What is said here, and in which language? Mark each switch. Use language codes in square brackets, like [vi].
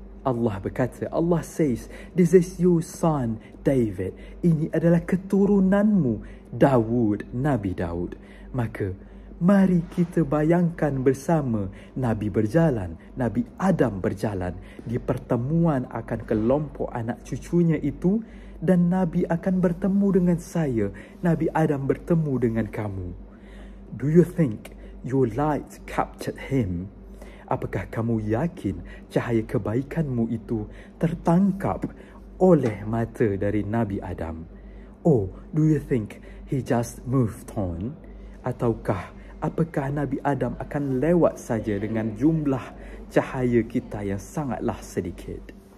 [id] Allah berkata, [en] Allah says, this is your son David. [id] Ini adalah keturunanmu Daud, Nabi Daud. Maka mari kita bayangkan bersama Nabi berjalan, Nabi Adam berjalan di pertemuan akan kelompok anak cucunya itu, dan Nabi akan bertemu dengan saya, Nabi Adam bertemu dengan kamu. [en] Do you think your light captured him? [id] Apakah kamu yakin cahaya kebaikanmu itu tertangkap oleh mata dari Nabi Adam? [en] Or do you think he just moved on? [id] Ataukah apakah Nabi Adam akan lewat saja dengan jumlah cahaya kita yang sangatlah sedikit?